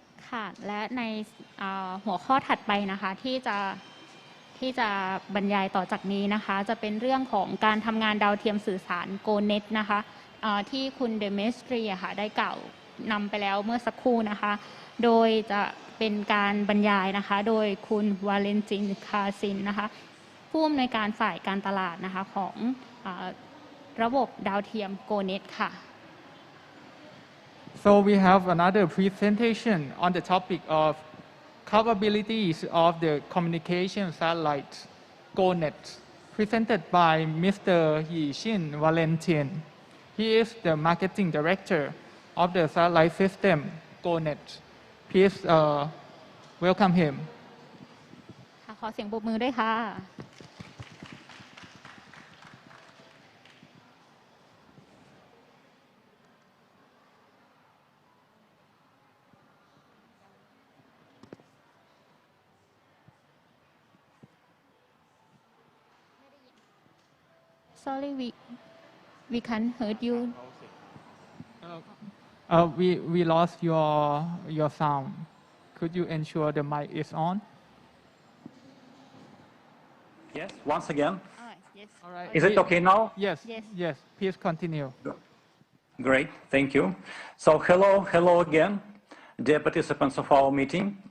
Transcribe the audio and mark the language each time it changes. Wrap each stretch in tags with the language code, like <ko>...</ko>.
<th>ค่ะและในหัวข้อถัดไปนะคะที่จะบรรยายต่อจากนี้นะคะจะเป็นเรื่องของการทำงานดาวเทียมสื่อสาร GoNet นะคะที่คุณเดเมสตรีค่ะได้กล่าวนำไปแล้วเมื่อสักครู่นะคะโดยจะเป็นการบรรยายนะคะโดยคุณวาเลนตินคาซินนะคะผู้อำนวยการฝ่ายการตลาดนะคะของระบบดาวเทียม GoNet ค่ะ</th> <en>So we have another presentation on the topic of capabilities of the communication satellite GoNet, presented by Mr. Yixin Valentin. He is the marketing director of the satellite system GoNet. Please welcome him.</en> <th>ขอเสียงปรบมือด้วยค่ะ</th> <en>Sorry, we can't hear you. We lost your sound. Could you ensure the mic is on? Yes, once again. Yes. All right. Is it okay now? Yes. Yes. Please continue. Great, thank you. So hello again, dear participants of our meeting.</en>